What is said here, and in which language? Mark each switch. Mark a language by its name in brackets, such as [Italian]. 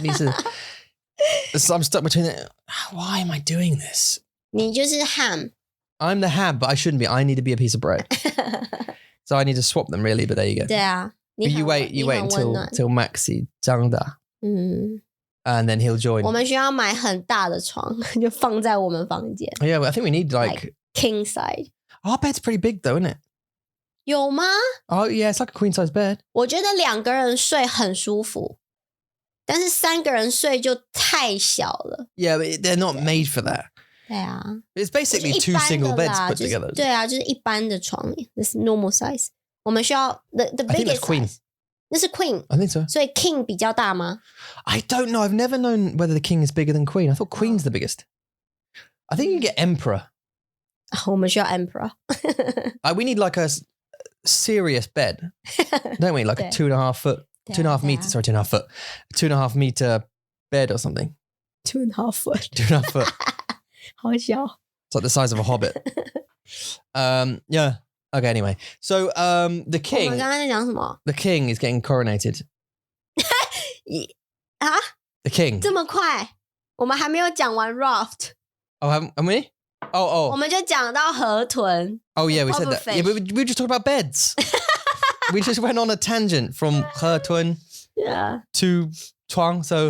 [Chinese] 你是 [English] So I'm stuck between it. Why am I doing this? [Chinese] 你就是 ham. [English] I'm the ham, but I shouldn't be. I need to be a piece of bread. So I need to swap them, really. But there you go. [Chinese] 对啊， [English] you wait until Maxi [Chinese] 长大 [English] and then he'll join. [Chinese] 我们需要买很大的床，就放在我们房间。 [English] Yeah, but I think we need like king side. Our bed's pretty big, though, isn't it? [Chinese] 有吗？ [English] Oh yeah, it's like a queen size bed. [Chinese] 我觉得2个人睡很舒服，但是3个人睡就太小了。 [English] Yeah, but they're not made for that. [Chinese] 对啊 [English] It's basically 2 single beds put together. [Chinese] 对啊，就是一般的床 ， [English] this normal size. [Chinese] 我们需要 the [English] I think biggest that's queen. [Chinese] size. 那是 queen. [English] I think so. [Chinese] 所以 king 比较大吗？ [English] I don't know. I've never known whether the king is bigger than queen. I thought queen's the biggest. I think you get emperor. [Chinese] 我们需要 emperor. [English] We need like a serious bed, don't we? Like a 2.5 foot, 2.5 meters. Sorry, 2.5 foot, 2.5 meter bed or something. 2.5 foot. 2.5 foot. [Chinese] 好小。 [English] It's like the size of a hobbit. Yeah. Okay. Anyway, so the [Chinese] 我 [English] king. [Chinese] 们刚刚在讲什么？ [English] The king is getting coronated. [Chinese] 啊？ [English] The king. [Chinese] 这么快？我们还没有讲完 raft。 [English] Oh, haven't we? [Chinese] 我们就讲到河豚。 [English] Oh yeah, we said that. Yeah, but we just talked about beds. We just went on a tangent from 河豚 to 床 So